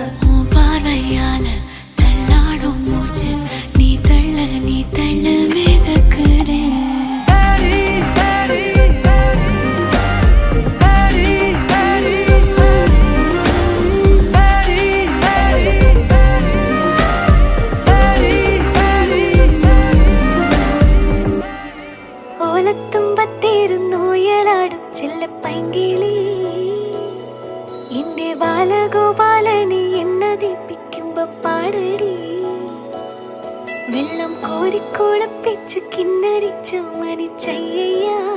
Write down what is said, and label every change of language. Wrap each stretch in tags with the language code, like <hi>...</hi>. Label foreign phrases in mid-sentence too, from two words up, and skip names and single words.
<ta>உன் பார்வையால தள்ளாடும் மூச்சு நீ தள்ள மிதக்குற ஏடி ஏடி ஏடி ஏடி ஏடி ஏடி ஏடி</ta> <ml>ഓലത്തുമ്പത്തിരുന്നുയലാടും ചെല്ലപ്പൈങ്കിളി എന്റെ ബാലഗോപാലനെ എണ്ണതിപ്പിക്കുമ്പോ പാടടി വെള്ളം കോരിക്കുളപ്പിച്ച് കിന്നരിച്ചു മനിച്ചയ്യ</ml>